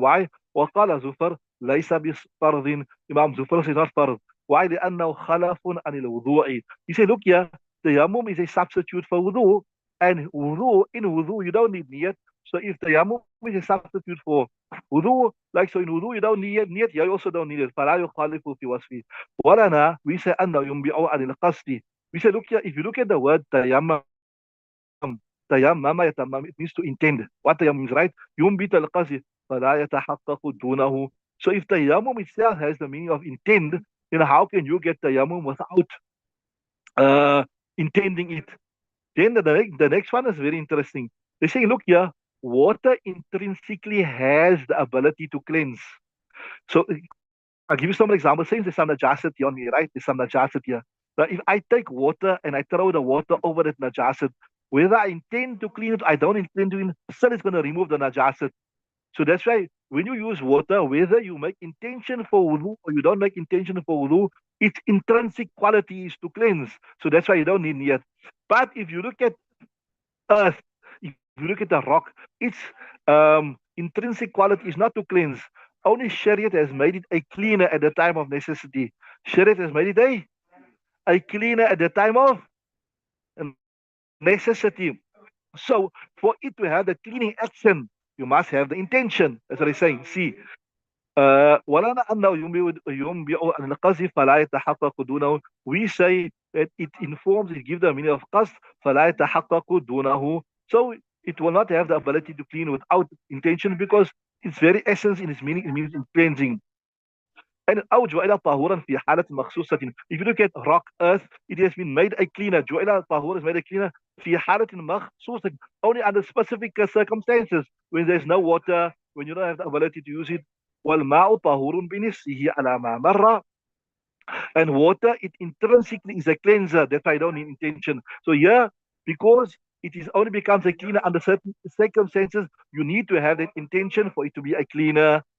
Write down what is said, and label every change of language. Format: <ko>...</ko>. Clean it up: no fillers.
<en>Why?</en> <ar>وقال زفر ليس بفرض.</ar> <en>Imam Zufar says not fard. Why?</en> <ar>لأنه خلف عن الوضوء.</ar> <en>He said, look here, tayammum is a substitute for wudu, and in wudu you don't need niyat. So if tayammum is a substitute for wudu, like so in wudu you don't need niyat, you also don't need it.</en> <ar>فلا يخالف في وصفه. ولنا,</ar> <en>we say</en> <ar>أنه ينبئ عن القصد.</ar> <en>We say, look here, if you look at the word tayammum, tayammama yatammam, it means to intend. What tayammum means, right?</en> <ar>Yumbit al-qasd, فلا يتحقق دونه.</ar> <en>So if tayammum itself has the meaning of intend, then how can you get tayammum without uh, intending it? Then the next one is very interesting. They say, look here, water intrinsically has the ability to cleanse. So I'll give you some examples. Since there's some najasat here on me, right? There's some najasat here. But if I take water and I throw the water over that najasat, whether I intend to clean it, I don't intend to, still it's going to remove the najasat. So that's why when you use water, whether you make intention for wudu or you don't make intention for wudu, its intrinsic quality is to cleanse. So that's why you don't need niyat. But if you look at earth, if you look at the rock, its intrinsic quality is not to cleanse. Only Shariat has made it a cleaner at the time of necessity. Shariat has made it a cleaner at the time of necessity. So for it to have the cleaning action, you must have the intention. That's what he's saying.</en> <ar>See, ولنا أنه ينبئ عن القصد فلا يتحقق دونه.</ar> <en>We say that it informs, it gives the meaning of qasd,</en> <ar>فلا يتحقق دونه.</ar> <en>So it will not have the ability to clean without intention because its very essence in its meaning, it means in cleansing.</en> <ar>And أو جعل طهورا في حالة مخصوصة.</ar> <en>If you look at rock, earth, it has been made a cleaner.</en> <ar>جعل طهورا</ar> <en>is made a cleaner</en> <ar>في حالة مخصوصة,</ar> <en>only under specific circumstances, when there's no water, when you don't have the ability to use it.</en> <ar>والماء طهور بنفسه على ما مر.</ar> <en>And water, it intrinsically is a cleanser. That's why I don't need intention. So here, because it is only becomes a cleaner under certain circumstances, you need to have that intention for it to be a cleaner.</en>